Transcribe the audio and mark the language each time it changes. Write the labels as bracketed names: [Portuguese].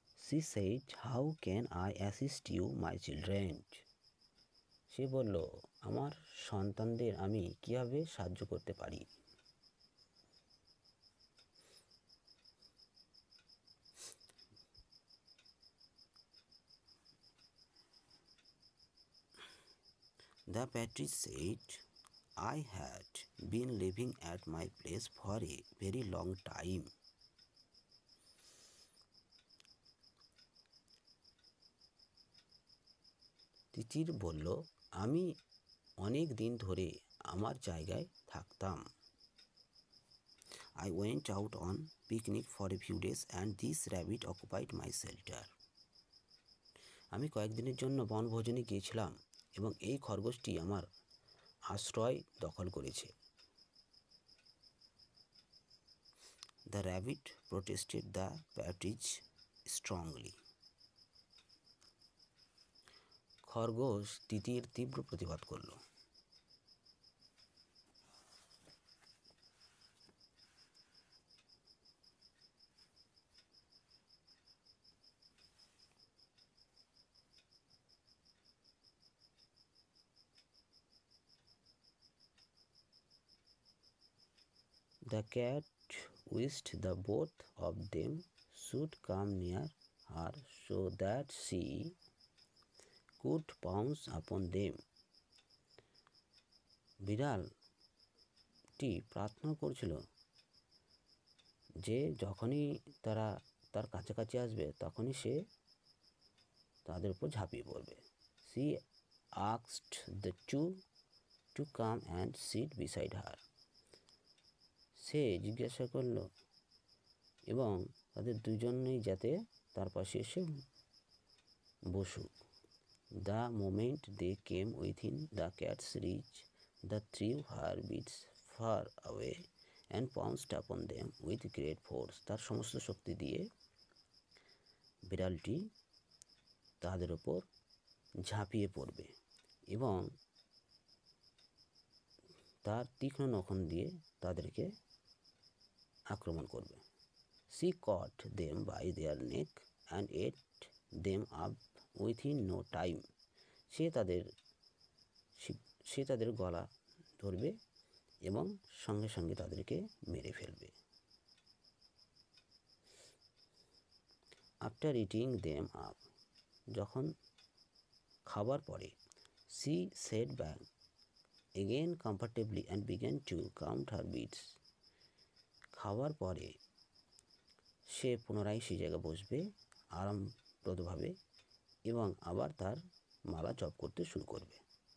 [English] She said, "How can I assist you, my children?" [Bangla] সে বলল, আমার সন্তানদের আমি কিভাবে সাহায্য করতে পারি। [English] The partridge said, "I had been living at my place for a very long time. [Bangla] তিতির বলল, আমি অনেক দিন ধরে আমার জায়গায় থাকতাম। [English] I went out on picnic for a few days and this rabbit occupied my shelter. [Bangla] আমি কয়েকদিনের জন্য বনভোজনে গিয়েছিলাম এবং এই খরগোশটি আমার আশ্রয় দখল করেছে। [English] The rabbit protested the partridge strongly. [Bangla] খরগোশ তিতির তীব্র প্রতিবাদ করল। [English] The cat wished the both of them should come near her so that she could pounce upon them. [Bangla] বিড়ালটি প্রার্থনা করছিল যে যখনই তারা তার কাছাকাছি আসবে তখনই সে তাদের উপর ঝাঁপিয়ে পড়বে। [English] She asked the two to come and sit beside her. [Bangla] সে জিজ্ঞাসা করল এবং তাদের দুজনেই যাতে তার পাশে এসে বসুক। [English] The moment they came within the cat's reach, the threw her beaks far away and pounced upon them with great force. [Bangla] তার সমস্ত শক্তি দিয়ে বিড়ালটি তাদের উপর ঝাঁপিয়ে পড়বে এবং তার তীক্ষ্ণ নখন দিয়ে তাদেরকে আক্রমণ করবে। [English] She caught them by their neck and ate them up within no time. [Bangla] সে তাদের গলা ধরবে এবং সঙ্গে সঙ্গে তাদেরকে মেরে ফেলবে। [English] after eating them up, [Bangla] যখন খাবার পরে, [English] she sat back again comfortably and began to count her beads. [Bangla] খাওয়ার পরে সে পুনরায় সেই জায়গায় বসবে আরামপ্রদভাবে এবং আবার তার মালা জপ করতে শুরু করবে।